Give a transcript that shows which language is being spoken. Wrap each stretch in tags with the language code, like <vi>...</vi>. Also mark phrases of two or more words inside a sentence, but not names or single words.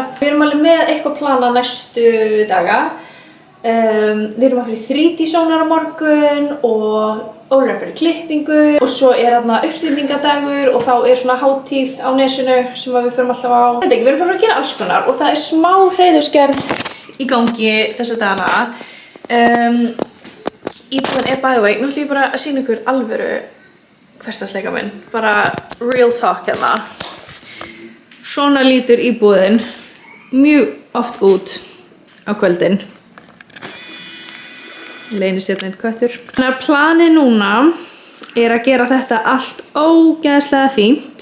<is>Við erum alveg með eitthvað planað næstu daga. Við erum að fyrir 3D sónar á morgun og Oliver fyrir klippingu og svo er þarna uppstilningadagur og þá er svona hátíð á nesinu sem við förum alltaf á. Við erum bara að gera alls konar og það er smá hreiðursgerð í gangi þessa dagana. Íbúðin er</is> <en>by the way,</en> <is>nú ætlum ég bara að sýna ykkur alvöru hversdagsleika minn, bara</is> <en>real talk</en> <is>hérna. Svona lítur íbúðin mjög oft út á kvöldin. Leynist hérna einn köttur. Þannig að planið núna er að gera þetta allt ógeðslega fínt.</is>